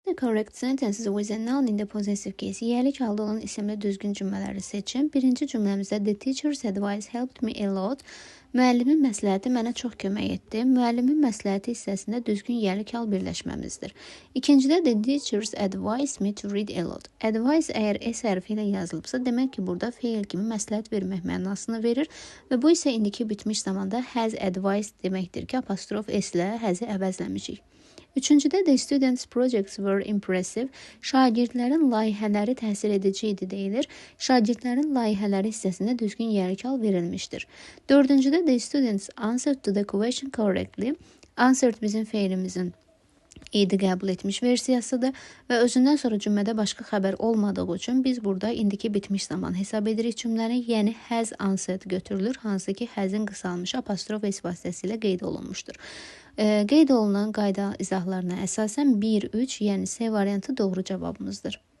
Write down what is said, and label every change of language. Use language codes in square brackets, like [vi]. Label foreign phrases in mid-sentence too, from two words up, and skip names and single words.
[en] the correct sentences with a noun in the possessive case. [az] Yiyəlik halda olan isimli düzgün cümlələri seçin. Birinci cümləmizdə [en] the teacher's advice helped me a lot. [az] Müəllimin məsləhəti mənə çox kömək etdi. Müəllimin məsləhəti hissəsində düzgün yiyəlik hal birləşməmizdir. [en] İkincidə the teacher's advised me to read a lot. [az] Advice əgər S hərfi ilə yazılıbsa, demək ki, burada feil kimi məsləhət vermək mənasını verir və bu isə indiki bitmiş zamanda [en] has advised [az] deməkdir ki, apostrof S ilə has-i əvəzləmişik. [en] Üçüncüdə the students' projects were impressive. [az] Şagirdlərin layihələri təsir edici idi deyilir. Şagirdlərin layihələri hissəsində düzgün yiyəlik hal verilmişdir. [en] Dördüncüdə the students answered to the question correctly. [az] Answered bizim feilimizin idi qəbul etmiş versiyasıdır və özündən sonra cümlədə başqa xəbər olmadığı üçün biz burada indiki bitmiş zaman hesab edirik cümləni, yəni [en] has answered [az] götürülür, hansı ki has'in qısalmış apostrof S vasitəsilə qeyd olunmuşdur. Qeyd olunan qayda izahlarına əsasən 1-3, yəni C variantı doğru cavabımızdır.